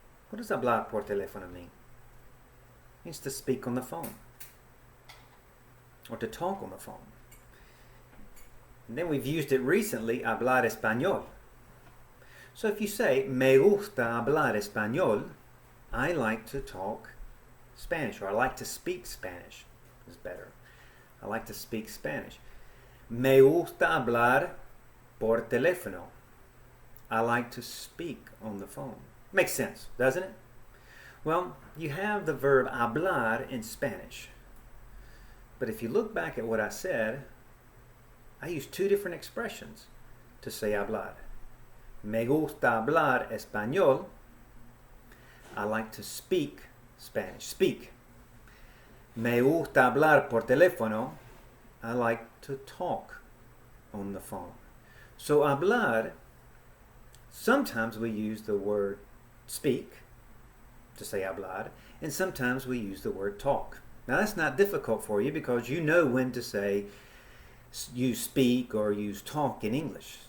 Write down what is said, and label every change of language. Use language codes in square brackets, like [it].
[en] What does [es] hablar por teléfono [en] mean? It means to speak on the phone or to talk on the phone. And then we've used it recently, [es] hablar español. [en] So if you say, [es] me gusta hablar español, [en] I like to talk Spanish, or I like to speak Spanish, is better. I like to speak Spanish. [es] Me gusta hablar por teléfono. [en] I like to speak on the phone. Makes sense, doesn't it? Well, you have the verb hablar in Spanish. But if you look back at what I said, I used two different expressions to say hablar. [es] Me gusta hablar español. [en] I like to speak Spanish. Speak. [es] Me gusta hablar por teléfono. [en] I like to talk on the phone. So hablar, sometimes we use the word speak to say hablar, and sometimes we use the word talk. Now that's not difficult for you because you know when to say use speak or use talk in English.